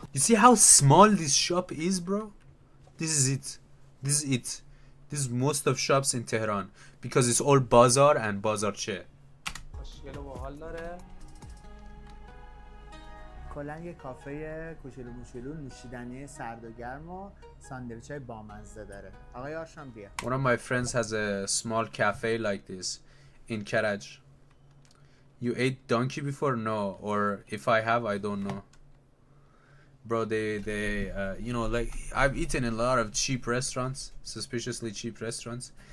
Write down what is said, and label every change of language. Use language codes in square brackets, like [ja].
[en] You see how small this shop is, bro? This is it. This is it. This is most of shops in Tehran because it's all bazaar and bazarche. [fa] خوشگل و باحال داره. کلا یه کافه کوچولو موچولو نوشیدنی سرد و گرم و ساندویچ‌های بامزه داره. آقای آرشام بیا. [en] One of my friends has a small cafe like this in Karaj. You ate donkey before? No. Or if I have, I don't know. Bro, they you know, like, I've eaten in a lot of cheap restaurants, suspiciously cheap restaurants.